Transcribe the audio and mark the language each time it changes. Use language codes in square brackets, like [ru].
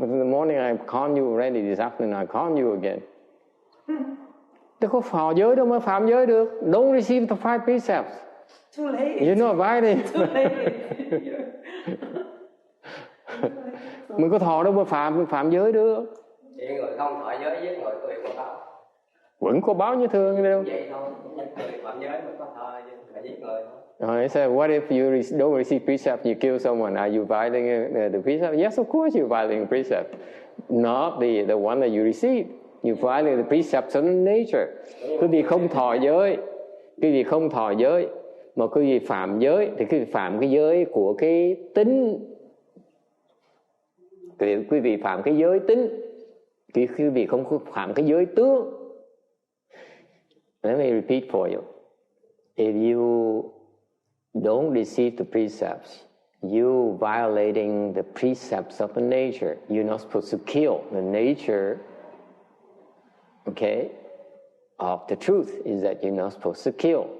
[en] In the morning I call you already, this afternoon I call you again. [vi] Đâu có thọ giới đâu mà phạm giới được. [en] Don't receive the 5 precepts. Too late. You're not invited. Too late. [vi] Mình có thọ đâu mà phạm giới được. Chỉ người không thọ giới giết người tùy có báo. Vẫn có báo như thường đâu. Vậy thôi, người phạm giới mới có thọ mà giết người thôi. [en] He said, what if you don't receive precept, you kill someone? Are you violating the precept? Yes, of course you're violating the precept. Not the one that you received. You violate the precepts of nature. [vi] Quý vị không thọ giới, quý vị không thọ giới, mà quý vị phạm giới, thì quý vị phạm cái giới của cái tính. Quý vị phạm cái giới tính, quý vị không phạm cái giới tướng. [en] Let me repeat for you. If you don't receive the precepts, you violating the precepts of the nature. You're not supposed to kill. The nature, okay, of the truth is that you're not supposed to kill.